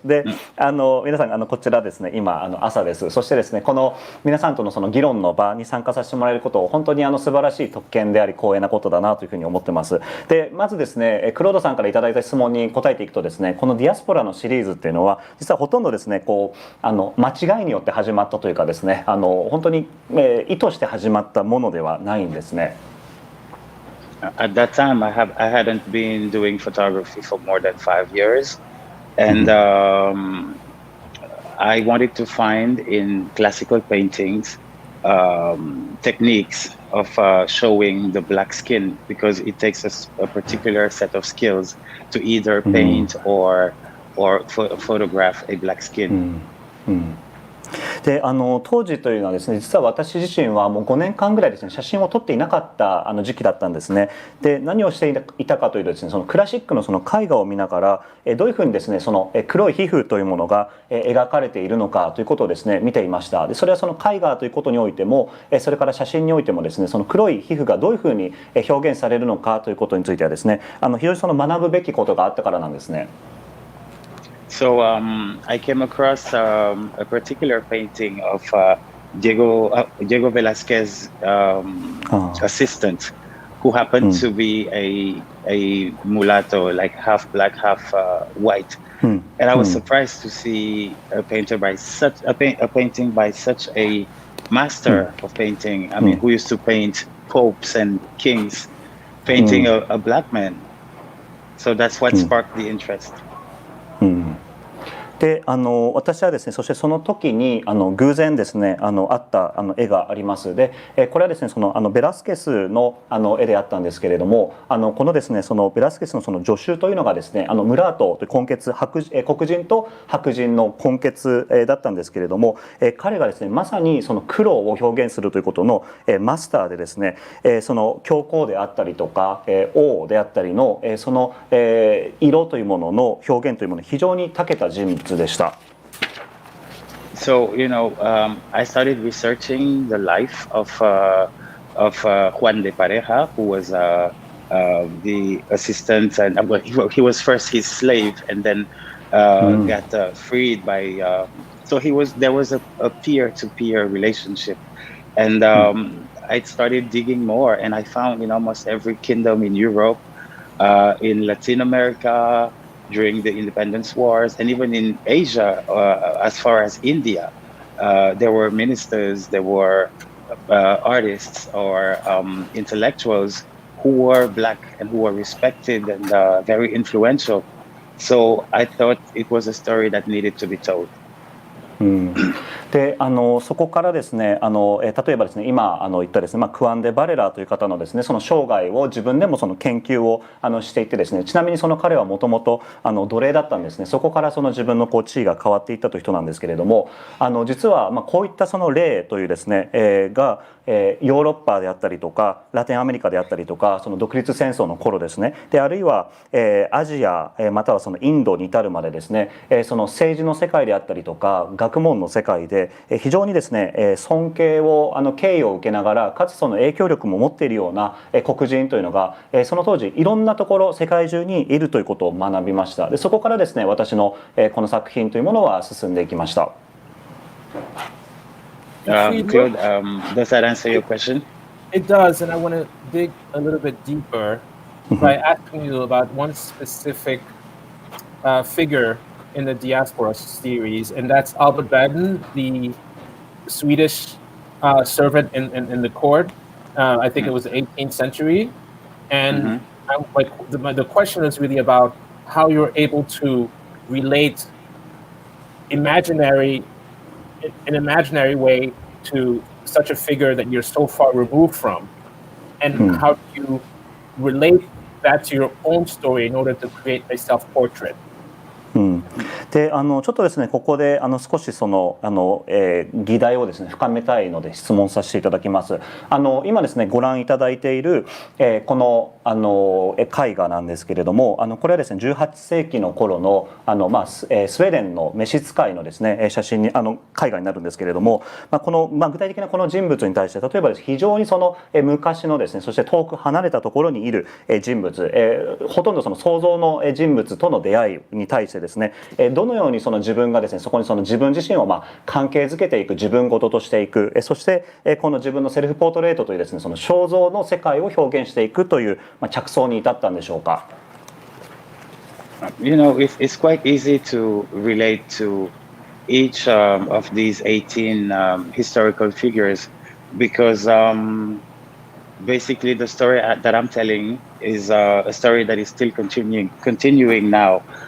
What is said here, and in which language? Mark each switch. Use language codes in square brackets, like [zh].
[ja] で、皆さんこちらですね、今朝です。そしてですね、この皆さんとのその議論の場に参加させてもらえることを本当に素晴らしい特権であり光栄なことだなというふうに思ってます。で、まずですね、クロードさんからいただいた質問に答えていくとですね、このディアスポラのシリーズっていうのは実はほとんどですね、こう間違いによって始まったというかですね、本当に意図して始まったものではないんですね。 [en] At that time, I hadn't been doing photography for more than 5 years, and I wanted to find in classical paintings techniques of showing the black skin, because it takes a particular set of skills to either paint or photograph a black skin. [ja] で当時というのはですね、実は私自身はもう5年間ぐらいですね、写真を撮っていなかった時期だったんですね。で、何をしていたかというとですね、そのクラシックのその絵画を見ながらどういうふうにですね、その黒い皮膚というものが描かれているのかということをですね見ていました。で、それはその絵画ということにおいてもそれから写真においてもですね、その黒い皮膚がどういうふうに表現されるのかということについてはですね、非常にその学ぶべきことがあったからなんですね。 [en] So I came across a particular painting of Diego Velázquez's assistant, who happened to be a mulatto, like half black, half white. And I was surprised to see a painting by such a master of painting. I mean, who used to paint popes and kings, painting a black man. So that's what sparked the interest. [ja] で私はですね、そしてその時に偶然ですねあった絵があります。でこれはですね、そのベラスケスの絵であったんですけれども、このですね、そのベラスケスのその助手というのがですね、ムラートという混血黒人と白人の混血だったんですけれども、彼がですねまさにその黒を表現するということのマスターでですね、その教皇であったりとか王であったりのその色というものの表現というものに非常に長けた人物でした。 [en] So I started researching the life of Juan de Pareja, who was the assistant, and he was first his slave, and then got freed by. So there was a peer-to-peer relationship, and I started digging more, and I found in almost every kingdom in Europe, in Latin America, during the independence wars, and even in Asia, as far as India, there were ministers, there were artists or intellectuals who were black and who were respected and very influential. So I thought it was a story that needed to be told. [ja] でそこからですね例えばですね今言ったですね、クアン・デ・バレラという方のですねその生涯を自分でもその研究をしていてですね、ちなみにその彼はもともと奴隷だったんですね。そこからその自分の地位が変わっていったという人なんですけれども、実はこういったその例というですね、がヨーロッパであったりとかラテンアメリカであったりとか、その独立戦争の頃ですね、であるいはアジアまたはそのインドに至るまでですね、その政治の世界であったりとか学問の世界で非常にですね尊敬を敬意を受けながら、かつその影響力も持っているような黒人というのがその当時いろんなところ世界中にいるということを学びました。でそこからですね私のこの作品というものは進んでいきました。 [en] Claude, does that answer your question? It does, and I want to dig a little bit deeper by asking you about one specific figure in the Diaspora series, and that's Albert Baden, the Swedish servant in the court. I think it was the 18th century. And the question is really about how you're able to relate an imaginary way to such a figure that you're so far removed from. And how do you relate that to your own story in order to create a self-portrait. [ja] でちょっとですねここで少しその議題をですね深めたいので質問させていただきます。今ですねご覧いただいている、この絵画なんですけれどもこれはですね18世紀の頃のスウェーデンの召使いのですね写真に絵画になるんですけれども、この具体的なこの人物に対して例えば非常にその昔のですねそして遠く離れたところにいる人物、ほとんどその想像の人物との出会いに対してですねどのようにその自分がですねそこにその自分自身を関係づけていく自分事としていくそしてこの自分のセルフポートレートというですねその肖像の世界を表現していくという着想に至ったんでしょうか。 [en] You know, it's quite easy to relate to each of these 18 historical figures because basically the story that I'm telling is a story that is still continuing now.